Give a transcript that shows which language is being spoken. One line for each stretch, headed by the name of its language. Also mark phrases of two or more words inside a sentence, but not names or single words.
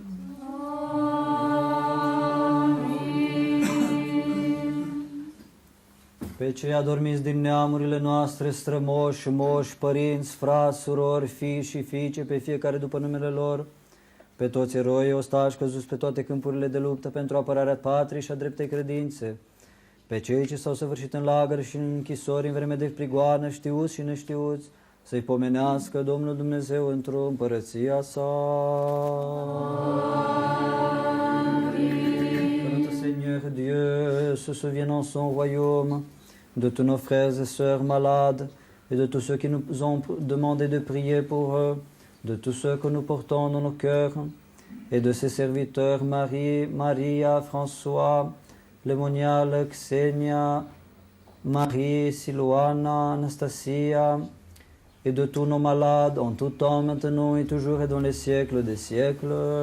Romanian: Pe cei adormiți din neamurile noastre, strămoși, moși, părinți, frați, surori, fii și fiice, pe fiecare după numele lor, pe toți eroii ostași căzuți pe toate câmpurile de luptă pentru apărarea patriei și a dreptei credințe, pe cei ce s-au săvârșit în lagări și în închisori în vreme de prigoană, știuți și neștiuți, să-i pomenească Domnul Dumnezeu într-o împărăția sa.
French: Que notre Seigneur Dieu se souvienne en son royaume de tous nos frères et sœurs malades et de tous ceux qui nous ont demandé de prier pour eux, de tous ceux que nous portons dans nos cœurs, et de ses serviteurs Maria, François, Lémonial, Xenia, Marie, Siloana, Anastasia, et de tous nos malades, en tout temps, maintenant et toujours et dans les siècles des siècles.